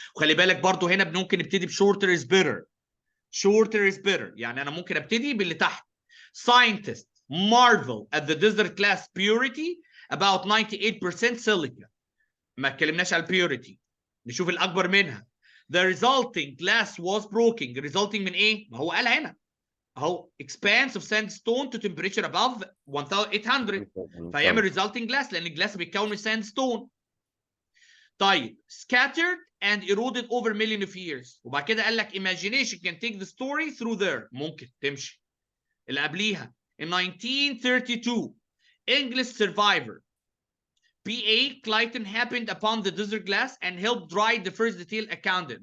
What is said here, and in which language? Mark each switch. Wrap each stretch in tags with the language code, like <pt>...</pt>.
<ar>وخلي بالك برضو هنا ممكن نبتدي بشورتر</ar> <en>is better. shorter is better،</en> <ar>يعني انا ممكن ابتدي باللي تحت.</ar> <en>Scientists marvel at the desert glass purity about 98% silica.</en> <ar>ما اتكلمناش على البيوريتي، نشوف الاكبر منها.</ar> <en>The resulting glass was broken.</en> <ar>resulting من ايه؟ ما هو قال هنا اهو</ar> <en>expanse of sandstone to temperature above 1800</en> <ar>فيعمل</ar> <en>resulting glass</en> <ar>لان الجلاس بيتكون من sandstone.</ar> <en>طيب scattered and eroded over million of years.</en> <ar>وبعد كده قال لك</ar> <en>imagination can take the story through there.</en> <ar>ممكن تمشي. اللي قبليها</ar> <en>in 1932 English survivor P.A. Clayton happened upon the desert glass and helped dry the first detail accounted.</en>